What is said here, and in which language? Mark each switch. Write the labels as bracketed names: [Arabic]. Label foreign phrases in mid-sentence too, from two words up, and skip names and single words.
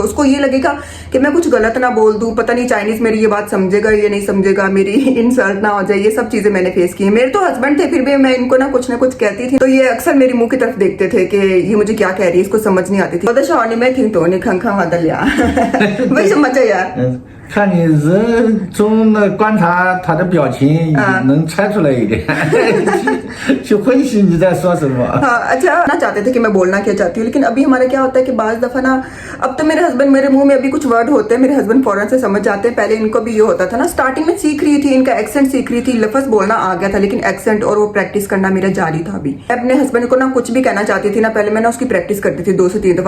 [Hindi] उसको ये लगेगा कि मैं कुछ गलत ना बोल दूं, पता नहीं चाइनीज मेरी ये बात समझेगा ये नहीं समझेगा, मेरी इंसल्ट ना हो जाए। ये सब चीजें मैंने फेस की है। मेरे तो हस्बैंड थे, फिर भी मैं इनको ना कुछ कहती थी तो ये अक्सर मेरी मुंह की तरफ देखते थे कि ये मुझे क्या कह रही है, इसको समझ नहीं आती थी। वही समझ यार [Chinese] 看你人从那观察他的表情，能猜出来一点，去分析你在说什么。 [Hindi] हाँ, अच्छा ना चाहते थे कि मैं बोलना क्या चाहती हूँ, लेकिन अभी हमारा क्या होता है कि बाज दफा ना, अब तो मेरे हस्बैंड मेरे मुंह में अभी कुछ वर्ड होते हैं, मेरे हस्बैंड फौरन से समझ जाते हैं। पहले इनको भी ये होता था ना, स्टार्टिंग में सीख रही थी, इनका एक्सेंट सीख रही थी, लफ्ज बोलना आ गया था, लेकिन एक्सेंट और वो प्रैक्टिस करना मेरा जारी था। अभी अपने हस्बैंड को ना कुछ भी कहना चाहती थी ना, पहले मैं ना उसकी प्रैक्टिस करती थी 2 से 3 दफा।